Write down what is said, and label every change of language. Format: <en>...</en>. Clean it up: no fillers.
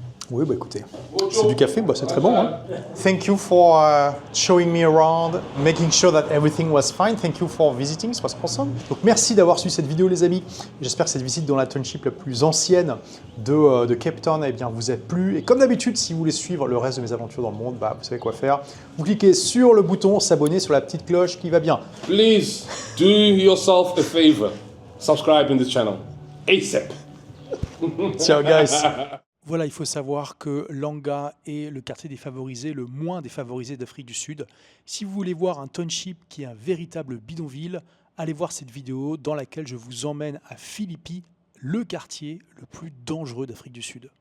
<fr>Oui, bah écoutez, c'est du café, bah c'est très bon. Hein.</fr> <en>Thank you for showing me around, making sure that everything was fine. Thank you for visiting, it was awesome.</en> <fr>Donc merci d'avoir suivi cette vidéo les amis. J'espère que cette visite dans la township la plus ancienne de Cape Town eh bien, vous a plu. Et comme d'habitude, si vous voulez suivre le reste de mes aventures dans le monde, bah, vous savez quoi faire. Vous cliquez sur le bouton s'abonner, sur la petite cloche qui va bien.</fr> <en>Please do yourself a favor. Subscribe in this channel. ASAP. Ciao guys.</en> <fr>Voilà, il faut savoir que Langa est le quartier défavorisé, le moins défavorisé d'Afrique du Sud. Si vous voulez voir un township qui est un véritable bidonville, allez voir cette vidéo dans laquelle je vous emmène à Philippi, le quartier le plus dangereux d'Afrique du Sud.</fr>